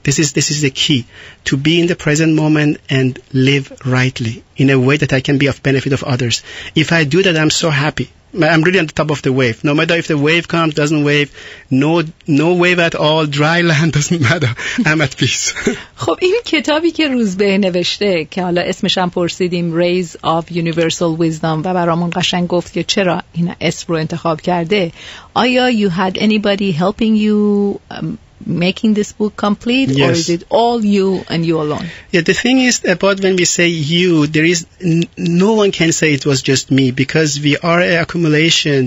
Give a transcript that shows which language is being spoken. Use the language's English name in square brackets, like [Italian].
[English] This is the key, to be in the present moment and live rightly in a way that I can be of benefit of others. If I do that, I'm so happy. I'm really on the top of the wave. No matter if the wave comes, doesn't wave, no wave at all, dry land, doesn't matter. I'm at peace. [Persian] خب این کتابی که روزبه نوشته که حالا اسمش هم پرسیدیم Rays of Universal Wisdom و برامون قشنگ گفت که چرا این اسم رو انتخاب کرده. آیا [English] you had anybody helping you making this book complete, yes. or is it all you and you alone? Yeah, the thing is about when we say you, there is no one can say it was just me, because we are an accumulation.